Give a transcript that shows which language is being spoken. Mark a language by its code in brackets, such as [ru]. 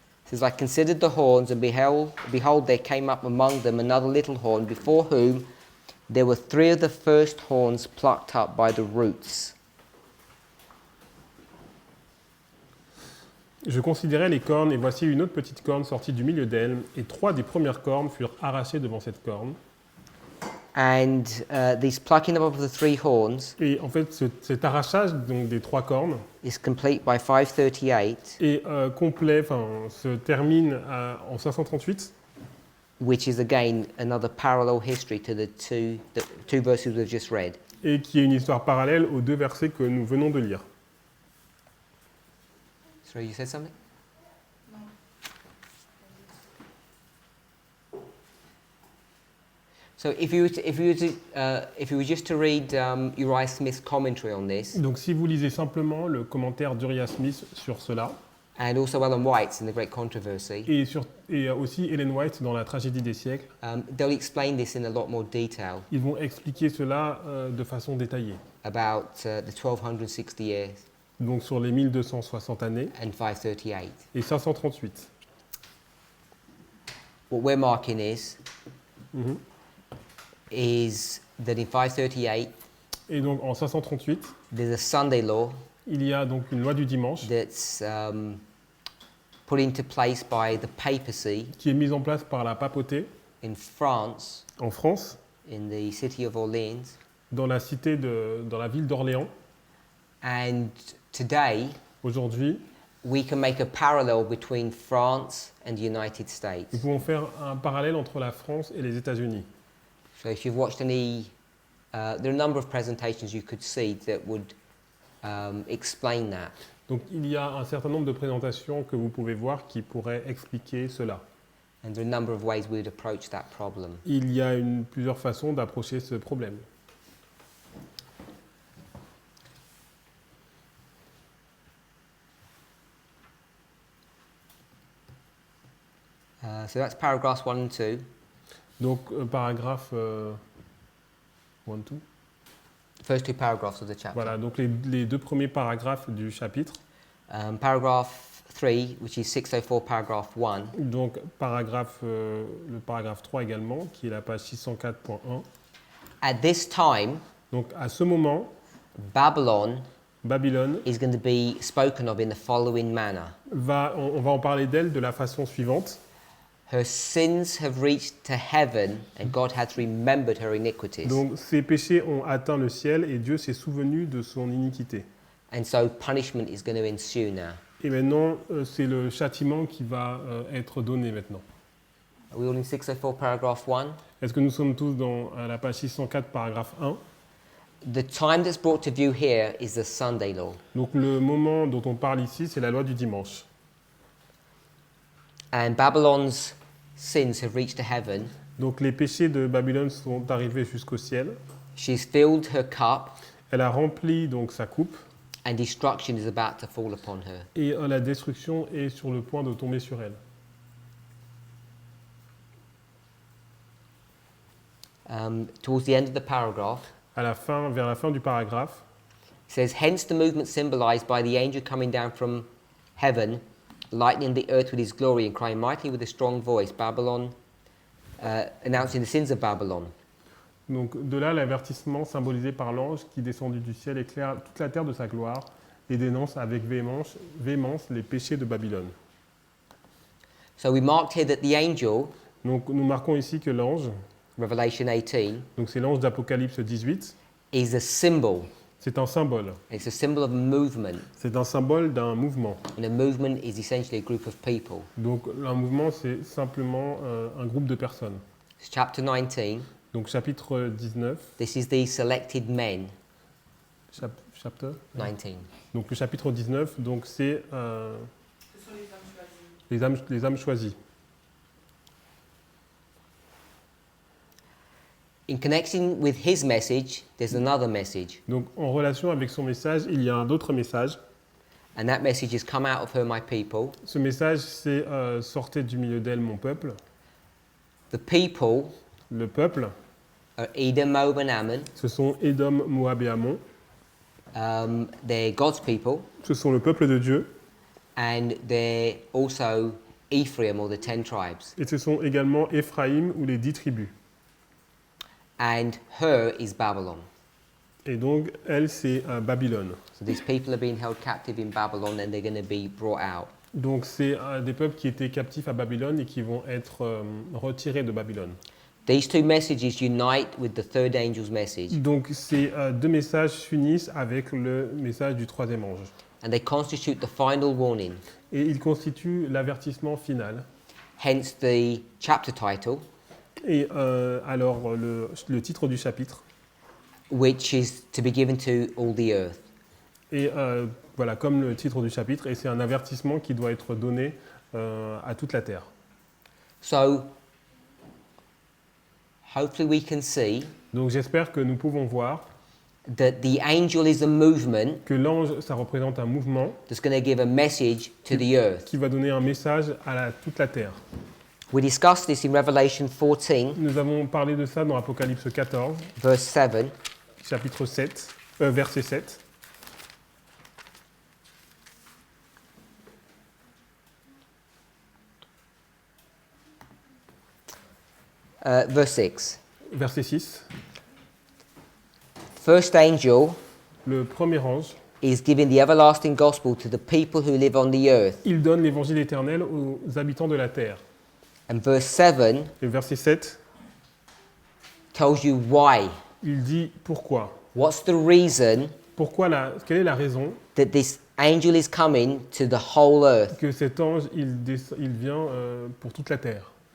[en] says, I considered the horns, and behold, there came up among them another little horn, before whom there were three of the first horns plucked up by the roots. [fr] Je considérais les cornes, et voici une autre petite corne sortie du milieu d'elle, et trois des premières cornes furent arrachées devant cette corne. [en] And this plucking up of the three horns [fr] Et en fait, cet arrachage donc, des trois cornes [en] is complete by 538, [fr] est complet, se termine en 538, [en] which is again another parallel history to the two verses we've just read. [fr] et qui est une histoire parallèle aux deux versets que nous venons de lire. [en] So you said something? So if you were just to read Uriah Smith's commentary on this, [fr] Donc si vous lisez simplement le commentaire d'Uriah Smith sur cela, [en] and also Ellen White's in The Great Controversy, [fr] et aussi Ellen White dans La tragédie des siècles, [en] they'll explain this in a lot more detail [fr] ils vont expliquer cela de façon détaillée. [en] about the 1260 years [fr] Donc sur les 1260 années [en] and 538. [fr] et 538. [en] What we're marking is Mhm. that in 538 [fr] Et donc en 538, [en] there's a Sunday law [fr] il y a donc une loi du dimanche [en] that's put into place by the papacy [fr] qui est mise en place par la papauté [en] in France, [fr] en France, [en] in the city of Orleans. [fr] dans la ville d'Orléans. [en] And today, [fr] Aujourd'hui, [en] we can make a parallel between France and the United States. [fr] nous pouvons faire un parallèle entre la France et les États-Unis. [en] So if you've watched any, there are a number of presentations you could see that would explain that. [fr] Donc il y a un certain nombre de présentations que vous pouvez voir qui pourraient expliquer cela. [en] And there are a number of ways we would approach that problem. [fr] Il y a plusieurs façons d'approcher ce problème. [en] So that's paragraphs 1 and 2. [fr] Donc paragraphe 1, 2. [en] First two paragraphs of the chapter. [fr] Voilà, donc les deux premiers paragraphes du chapitre. [en] Paragraph 3, which is 604, paragraph 1, [fr] Donc le paragraphe 3 également, qui est la page 604.1. [en] at this time, [fr] Donc à ce moment, [en] Babylon [fr] Babylone [en] is going to be spoken of in the following manner. [fr] on va en parler d'elle de la façon suivante. [en] Her sins have reached to heaven, and God hath remembered her iniquities. [fr] Donc ses péchés ont atteint le ciel et Dieu s'est souvenu de son iniquité. [en] And so punishment is going to ensue now. [fr] Et maintenant, c'est le châtiment qui va être donné maintenant. [en] Are we all in 604, paragraph 1? [fr] Est-ce que nous sommes tous à la page 604, paragraphe 1? [en] The time that's brought to view here is the Sunday law. [fr] Donc le moment dont on parle ici, c'est la loi du dimanche. [en] And Babylon's sins have reached to heaven, [fr] Donc les péchés de Babylone sont arrivés jusqu'au ciel. [en] She's filled her cup, [fr] Elle a rempli donc sa coupe [en] and destruction is about to fall upon her. [fr] et la destruction est sur le point de tomber sur elle. [en] Towards the end of the paragraph, [fr] À la fin, vers la fin du paragraphe, [en] it says, hence the movement symbolized by the angel coming down from heaven, lightening the earth with his glory and crying mightily with a strong voice, Babylon, announcing the sins of Babylon. [fr] donc de là l'avertissement symbolisé par l'ange qui descendu du ciel éclaire toute la terre de sa gloire et dénonce avec véhémence les péchés de Babylone. [en] So we marked here that the angel, [fr] Donc nous marquons ici que l'ange, [en] Revelation 18, [fr] donc c'est l'ange d'Apocalypse 18, [en] is a symbol. [fr] c'est un symbole. [en] It's a symbol of movement. [fr] C'est un symbole d'un mouvement. [en] And a movement is essentially a group of people. [fr] Donc un mouvement c'est simplement un groupe de personnes. [en] It's chapter 19. [fr] Donc chapitre 19, [en] This is the selected men. chapter 19. [fr] Donc le chapitre 19, donc c'est Ce sont les âmes choisies. les âmes choisies. [en] In connection with his message, there's another message. [fr] Donc en relation avec son message, il y a un autre message. [en] And that message is, come out of her, my people. [fr] Ce message, c'est sortez du milieu d'elle, mon peuple. [en] The people [fr] Le peuple, [en] are Edom, Moab, and Ammon. [fr] ce sont Édom, Moab et Ammon. [en] They're God's people. [fr] Ce sont le peuple de Dieu. [en] And they're also Ephraim, or the 10 tribes. [fr] Et ce sont également Éphraïm ou les 10 tribus. [en] And her is Babylon. [fr] Et donc, elle, c'est Babylone. [en] So these people are being held captive in Babylon, and they're going to be brought out. [fr] Donc, c'est des peuples qui étaient captifs à Babylone et qui vont être retirés de Babylone. [en] These two messages unite with the third angel's message, [fr] Donc, ces deux messages s'unissent avec le message du troisième ange. [en] and they constitute the final warning. [fr] Et ils constituent l'avertissement final. [en] Hence the chapter title, [fr] Et alors, le titre du chapitre. [en] which is to be given to all the earth. [fr] Et voilà, comme le titre du chapitre, et c'est un avertissement qui doit être donné à toute la terre. [en] So, hopefully we can see [fr] Donc j'espère que nous pouvons voir [en] that the angel is a movement [fr] que l'ange, ça représente un mouvement [en] that's going to give a message to the earth. [fr] qui va donner un message à toute la terre. [en] We discussed this in Revelation 14, [fr] Nous avons parlé de ça dans Apocalypse 14, [en] verse 7. [fr] chapitre 7, verset 7. [en] Verse 6. [fr] Verset 6. [en] First angel [fr] Le premier ange, [en] is giving the everlasting gospel to the people who live on the earth. [fr] il donne l'évangile éternel aux habitants de la terre. [en] And verse 7 [fr] Et verset 7, [en] tells you why. [fr] il dit pourquoi. [en] What's the reason [fr] Quelle est la raison [en] that this angel is coming to the whole earth? [fr] que cet ange, il vient pour toute la terre.